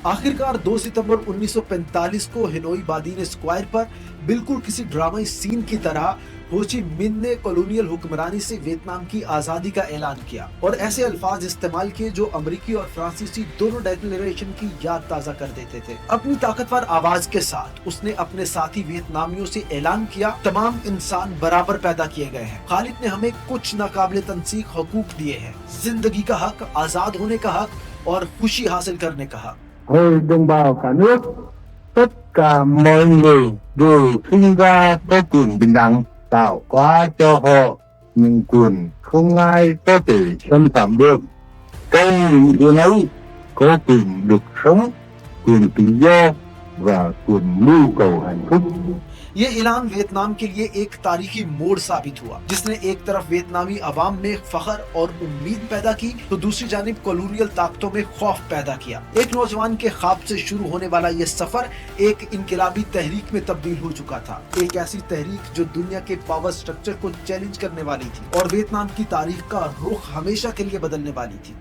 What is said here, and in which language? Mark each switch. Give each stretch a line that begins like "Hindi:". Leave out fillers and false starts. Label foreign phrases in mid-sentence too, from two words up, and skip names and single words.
Urdu: آخرکار 2 ستمبر 1945 کو ہنوئی بادین اسکوائر پر بالکل کسی ڈرامائی سین کی طرح ہو چی من نے کالونیل حکمرانی سے ویتنام کی آزادی کا اعلان کیا اور ایسے الفاظ استعمال کیے جو امریکی اور فرانسیسی دونوں ڈیکلریشن کی یاد تازہ کر دیتے تھے. اپنی طاقتور آواز کے ساتھ اس نے اپنے ساتھی ویتنامیوں سے اعلان کیا، تمام انسان برابر پیدا کیے گئے ہیں. خالد نے ہمیں کچھ ناقابلِ تنسیخ حقوق دیے ہیں، زندگی کا حق، آزاد ہونے کا حق اور خوشی حاصل کرنے کا حق.
Vietnamese: Hồi đồng bào cả nước, tất cả mọi người đều sinh ra có quyền bình đẳng, tạo hóa cho họ những quyền không ai có thể xâm phạm được. Trong những quyền ấy có quyền được sống, quyền tự do và quyền mưu cầu hạnh phúc.
Urdu: یہ اعلان ویتنام کے لیے ایک تاریخی موڑ ثابت ہوا، جس نے ایک طرف ویتنامی عوام میں فخر اور امید پیدا کی تو دوسری جانب کالونیل طاقتوں میں خوف پیدا کیا. ایک نوجوان کے خواب سے شروع ہونے والا یہ سفر ایک انقلابی تحریک میں تبدیل ہو چکا تھا، ایک ایسی تحریک جو دنیا کے
English: power structure
Urdu: کو چیلنج کرنے والی تھی اور ویتنام کی تاریخ کا رخ ہمیشہ کے لیے بدلنے والی تھی.